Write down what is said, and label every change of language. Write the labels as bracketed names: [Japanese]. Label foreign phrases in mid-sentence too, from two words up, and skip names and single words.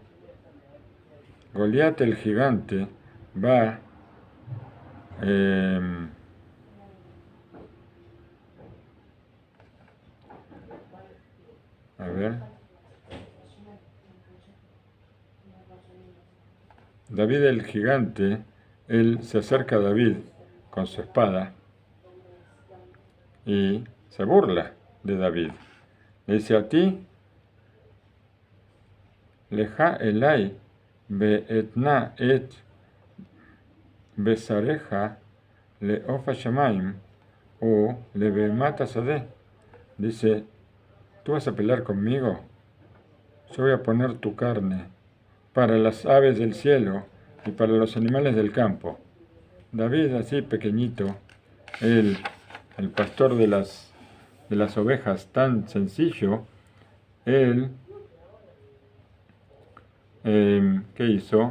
[Spanish] Goliat el gigante va a ver. David el gigante, él se acerca a David con su espada y se burla de David. Le dice, a ti, [Hebrew] לכה אלי ואתנה את בשרך ל עוף השמים ו ל בהמת השדה. [Spanish] Dice, ¿tú vas a pelear conmigo? Yo voy a poner tu carne para las aves del cielo y para los animales del campo. David, así pequeñito, el pastor de las ovejas, tan sencillo, él, ¿qué hizo?